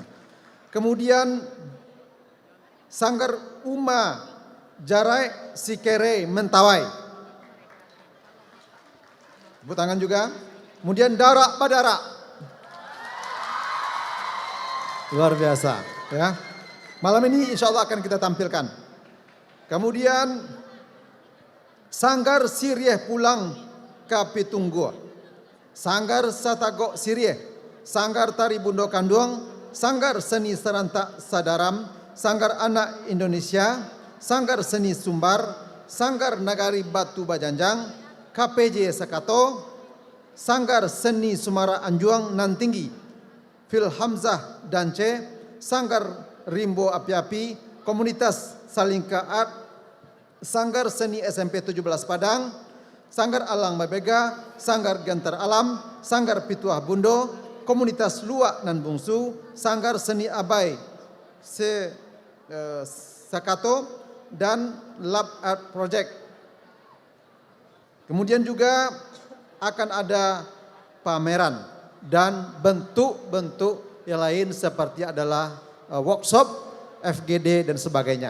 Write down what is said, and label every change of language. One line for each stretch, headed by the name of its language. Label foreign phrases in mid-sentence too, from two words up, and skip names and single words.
Indonesian: Kemudian Sanggar Uma Jarai Sikere Mentawai. Tepuk tangan juga. Kemudian Darak Badara. Luar biasa ya. Malam ini
Arabic: insya Allah
Indonesian: akan kita tampilkan. Kemudian Sanggar Sirieh Pulang Kapitunggo, Sanggar Satagok Sirieh, Sanggar Tari Bundo Kanduang, Sanggar Seni Serentak Sadaram, Sanggar Anak Indonesia, Sanggar Seni Sumbar, Sanggar Nagari Batu Bajanjang, KPJ Sakato, Sanggar Seni Sumara Anjuang Nantinggi, Phil Hamzah Dance, Sanggar Rimbo Api-Api, Komunitas Salingka Art, Sanggar Seni SMP 17 Padang, Sanggar Alang Mabega, Sanggar Gentar Alam, Sanggar Pituah Bundo, Komunitas Luak Nan Bungsu, Sanggar Seni Abai Sakato, dan Lab Art Project. Kemudian juga akan ada pameran dan bentuk-bentuk yang lain seperti adalah workshop, FGD dan sebagainya.